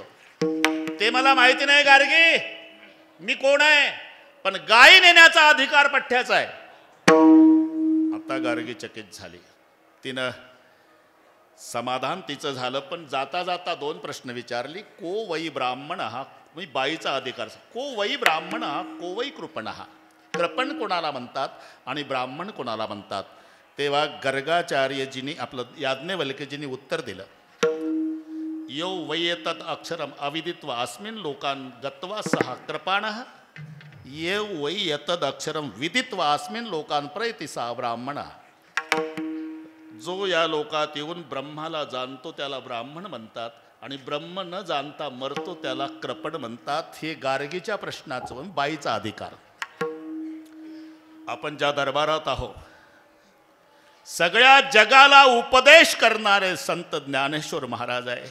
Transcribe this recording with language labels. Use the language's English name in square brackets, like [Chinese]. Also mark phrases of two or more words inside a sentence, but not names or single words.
[Marathi] ते मला माहिती नाही गार्गी मी कोण आहे पण गाई नेण्याचा अधिकार पठ्ठ्याचा आहे. आता गार्गी चकित झाली. तिनं समाधान तिचं झालं पण जाता जाता 2 प्रश्न विचारली. [Sanskrit] को वै ब्राह्मण हा. [Marathi] मी बाईचा अधिकार. [Sanskrit] को वै ब्राह्मण हा को वै कृपण हा. [Marathi] कृपण कोणाला म्हणतात आणि ब्राह्मण कोणाला म्हणतात. तेव्हा गर्गाचार्यजींनी आपलं याज्ञवल्क्यजींनी उत्तर दिलं. [Sanskrit] यो वै तत् अक्षरम अविदित्वा अस्मिन् लोकान् गत्वा सहा कृपाणः. ये वै यतद अक्षरम विदित्वा अस्मिन् लोकान् प्रयति सा ब्राह्मणः. [Marathi] जो या लोकात येऊन ब्रह्माला जाणतो त्याला ब्राह्मण म्हणतात आणि ब्रह्म न जाणता मरतो त्याला कृपण म्हणतात. हे गार्गीच्या प्रश्नाचं बाईचा अधिकार. आपण ज्या दरबारात आहोत सगळ्या जगाला उपदेश करणारे संत ज्ञानेश्वर महाराज आहे.